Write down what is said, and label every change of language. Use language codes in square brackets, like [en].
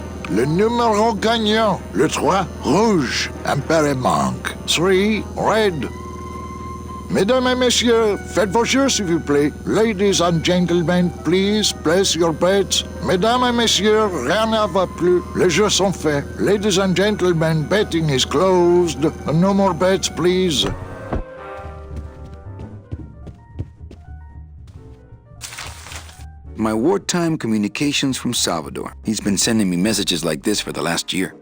[fr] Le numéro gagnant, le 3, rouge, impair manque. [en] 3, red. [fr] Mesdames et messieurs, faites vos jeux s'il vous plaît. [en] Ladies and gentlemen, please place your bets. [fr] Mesdames et messieurs, rien ne va plus. Les jeux sont faits. [en] Ladies and gentlemen, betting is closed. No more bets, please. My wartime communications from Salvador. He's been sending me messages like this for the last year.